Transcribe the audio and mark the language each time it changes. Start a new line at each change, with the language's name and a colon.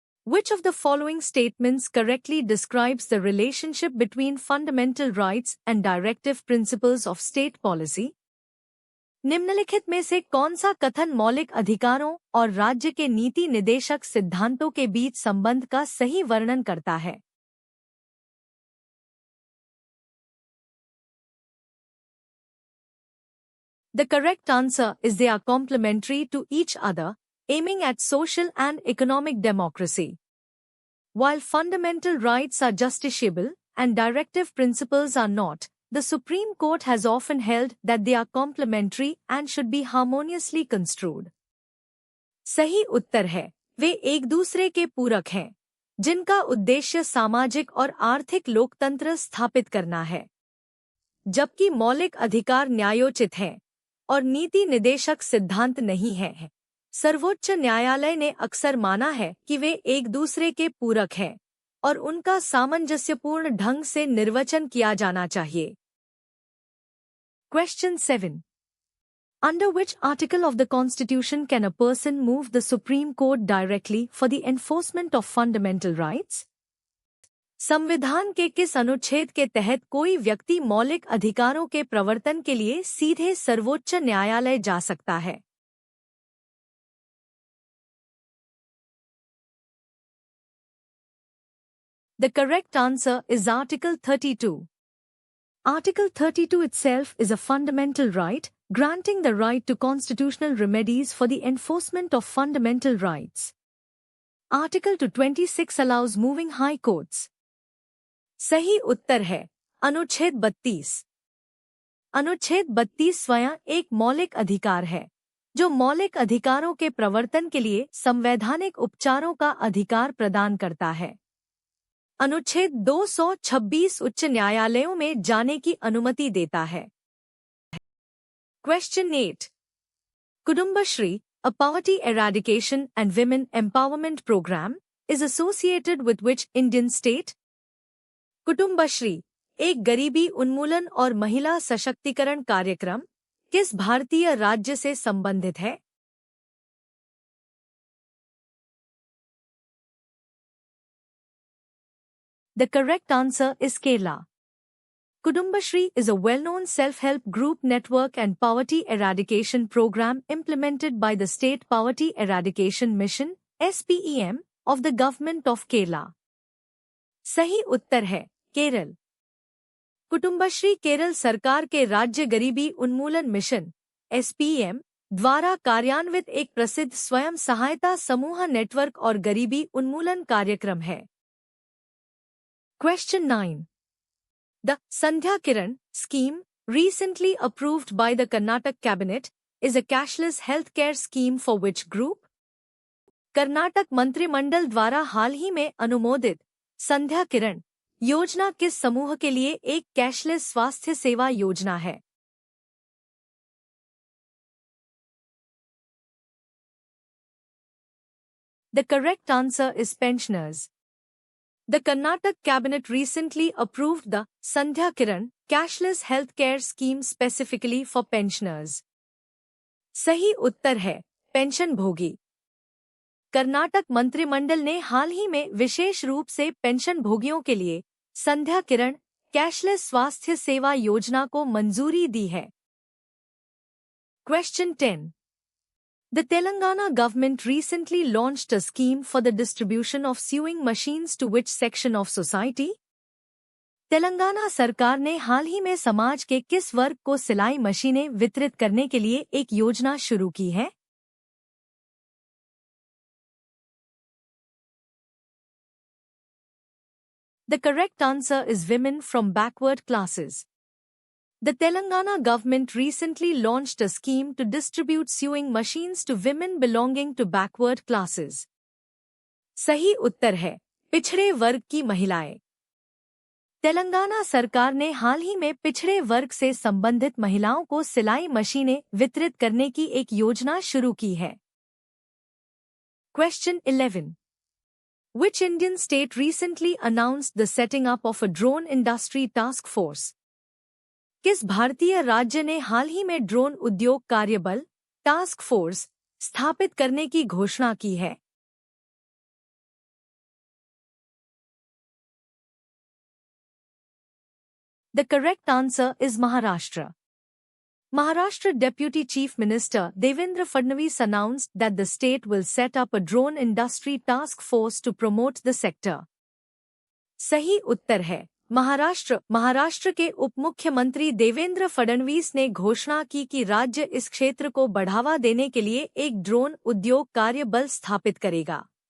English: Which of the following statements correctly describes the relationship between fundamental rights and directive principles of state policy?
Hindi: निम्नलिखित में से कौन सा कथन मौलिक अधिकारों और राज्य के नीति निदेशक सिद्धांतों के बीच संबंध का सही वर्णन करता है?
English: The correct answer is they are complementary to each other, aiming at social and economic democracy. While fundamental rights are justiciable and directive principles are not, the Supreme Court has often held that they are complementary and should be harmoniously construed.
Hindi: सही उत्तर है, वे एक दूसरे के पूरक हैं, जिनका उद्देश्य सामाजिक और आर्थिक लोकतंत्र स्थापित करना है। जबकि मौलिक अधिकार न्यायोचित हैं और नीति निदेशक सिद्धांत नहीं है, सर्वोच्च न्यायालय ने अक्सर माना है कि वे एक दूसरे के पूरक हैं और उनका सामंजस्यपूर्ण ढंग से निर्वचन किया जाना चाहिए।
English: Question 7. Under which article of the Constitution can a person move the Supreme Court directly for the enforcement of fundamental rights?
Hindi: संविधान के किस अनुच्छेद के तहत कोई व्यक्ति मौलिक अधिकारों के प्रवर्तन के लिए सीधे सर्वोच्च न्यायालय जा सकता है?
English: The correct answer is Article 32. Article 32 itself is a fundamental right, granting the right to constitutional remedies for the enforcement of fundamental rights. Article 226 allows moving high courts.
Hindi: सही उत्तर है अनुच्छेद 32। अनुच्छेद 32 स्वयं एक मौलिक अधिकार है, जो मौलिक अधिकारों के प्रवर्तन के लिए संवैधानिक उपचारों का अधिकार प्रदान करता है। अनुच्छेद 226 उच्च न्यायालयों में जाने की अनुमति देता है।
English: Question 8. Kudumbashree, a poverty eradication and women empowerment program, is associated with which Indian state?
Hindi: कुटुंबश्री, एक गरीबी उन्मूलन और महिला सशक्तिकरण कार्यक्रम, किस भारतीय राज्य से संबंधित है?
English: The correct answer is Kerala. Kudumbashree is a well-known self-help group network and poverty eradication program implemented by the State Poverty Eradication Mission (SPEM) of the Government of Kerala.
Hindi: सही उत्तर है केरल। कुटुंबश्री केरल सरकार के राज्य गरीबी उन्मूलन मिशन (SPEM) द्वारा कार्यान्वित एक प्रसिद्ध स्वयं सहायता समूह नेटवर्क और गरीबी उन्मूलन कार्यक्रम है।
English: Question 9. The Sandhya Kiran scheme, recently approved by the Karnataka cabinet, is a cashless healthcare scheme for which group?
Hindi: Karnataka मंत्रिमंडल द्वारा हाल ही में अनुमोदित संध्या किरण योजना किस समूह के लिए एक कैशलेस स्वास्थ्य सेवा योजना है?
English: The correct answer is pensioners. The Karnataka cabinet recently approved the Sandhya Kiran cashless healthcare scheme specifically for pensioners.
Hindi: सही उत्तर है पेंशन भोगी। कर्नाटक मंत्रिमंडल ने हाल ही में विशेष रूप से पेंशन भोगियों के लिए संध्या किरण कैशलेस स्वास्थ्य सेवा योजना को मंजूरी दी है।
English: Question 10. The Telangana government recently launched a scheme for the distribution of sewing machines to which section of society?
Hindi: Telangana सरकार ने हाल ही में समाज के किस वर्ग को सिलाई मशीनें वितरित करने के लिए एक योजना शुरू की है?
English: The correct answer is women from backward classes. The Telangana government recently launched a scheme to distribute sewing machines to women belonging to backward classes.
Hindi: सही उत्तर है पिछड़े वर्ग की महिलाएं। तेलंगाना सरकार ने हाल ही में पिछड़े वर्ग से संबंधित महिलाओं को सिलाई मशीनें वितरित करने की एक योजना शुरू की है।
English: Question 11. Which Indian state recently announced the setting up of a drone industry task force?
Hindi: किस भारतीय राज्य ने हाल ही में ड्रोन उद्योग कार्यबल टास्क फोर्स स्थापित करने की घोषणा की है?
English: The correct answer is Maharashtra. Maharashtra Deputy Chief Minister Devendra Fadnavis announced that the state will set up a drone industry task force to promote the sector.
Hindi: सही उत्तर है महाराष्ट्र के उप मुख्यमंत्री देवेंद्र फडणवीस ने घोषणा की कि राज्य इस क्षेत्र को बढ़ावा देने के लिए एक ड्रोन उद्योग कार्य बल स्थापित करेगा।